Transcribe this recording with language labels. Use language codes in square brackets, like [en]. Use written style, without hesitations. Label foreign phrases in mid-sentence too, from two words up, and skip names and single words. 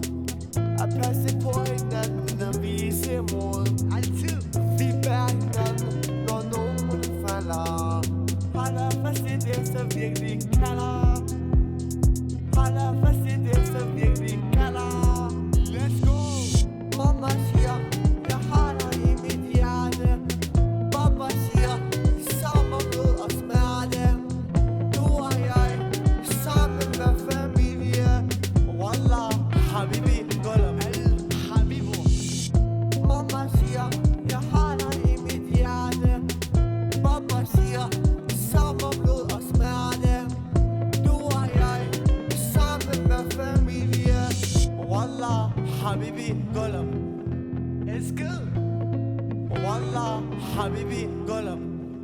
[da] At passe på hinanden og vise mod. Vi bærer hinanden, når nogen falder. Holder fast i det, som virkelig kalder. Holder fast i det, som virkelig kalder. [en] Let's go! [da] Mamma siger, jeg har dig i mit hjerte. Pappa siger, samme blod og smerte. Nu er jeg sammen med familie. [ar] Wallah, habibi, gullam. [da] Mamma siger, jeg har dig i mit hjerte. Pappa siger, samme blod og smerte. Nu er jeg sammen med familie. [ar] Wallah, habibi, gullam. Wallah, habibi, gullam.